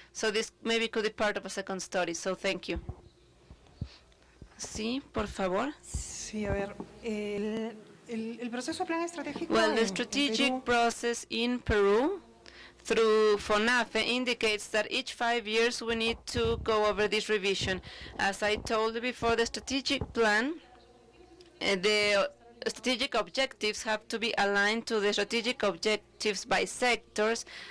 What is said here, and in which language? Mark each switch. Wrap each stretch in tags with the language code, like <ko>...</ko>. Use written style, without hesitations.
<en>So this maybe could be part of a second study, so thank you.</en> <es>Sí, por favor. Sí, a ver, el proceso plan estratégico.</es> <en>Well, the strategic process in Peru through FONAFE indicates that each 5 years we need to go over this revision. As I told you before, the strategic plan, the strategic objectives have to be aligned to the strategic objectives by sectors</en>